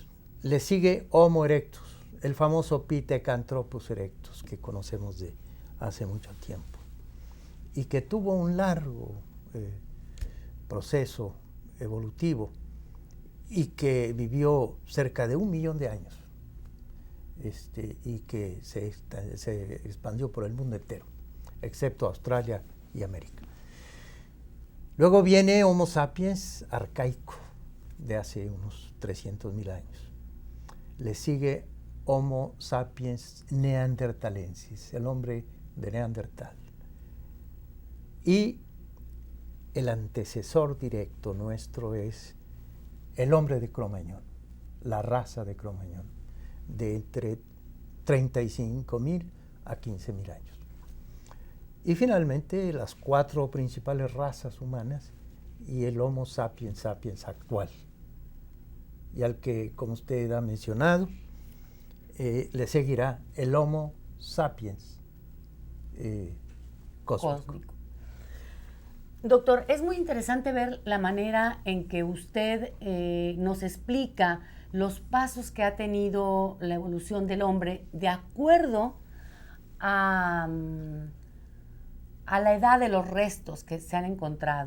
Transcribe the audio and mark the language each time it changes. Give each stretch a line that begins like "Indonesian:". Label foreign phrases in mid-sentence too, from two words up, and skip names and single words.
Spanish: Le sigue Homo erectus, el famoso Pithecanthropus erectus que conocemos de hace mucho tiempo y que tuvo un largo proceso evolutivo y que vivió cerca de 1 millón de años y que se expandió por el mundo entero, excepto Australia y América. Luego viene Homo sapiens arcaico, de hace unos 300,000 años. Le sigue Homo sapiens neanderthalensis, el hombre de Neandertal. Y el antecesor directo nuestro es el hombre de Cro-Magnon, la raza de Cro-Magnon, de entre 35,000 a 15,000 años. Y finalmente las 4 principales razas humanas y el Homo sapiens sapiens actual, y al que, como usted ha mencionado, le seguirá el Homo sapiens cósmico. Doctor, es muy interesante ver la manera en que usted nos explica los pasos que ha tenido la evolución del hombre de acuerdo a la edad de los restos que se han encontrado.